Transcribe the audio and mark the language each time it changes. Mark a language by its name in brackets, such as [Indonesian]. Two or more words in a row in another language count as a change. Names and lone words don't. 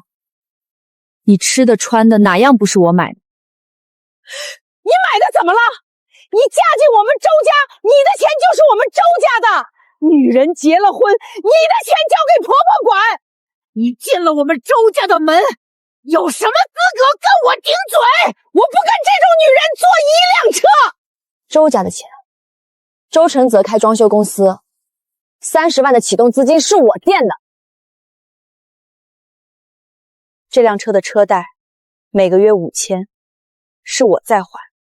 [Chinese] 你吃的穿的哪樣不是我買的？你買的怎麼了？你嫁進我們周家，你的錢就是我們周家的。女人結了婚，你的錢交給婆婆管。你進了我們周家的門，有什麼資格跟我頂嘴？我不跟這種女人坐一輛車。周家的錢，周承澤開裝修公司，30萬的啟動資金是我墊的。這輛車的車貸每個月5000，是我在還。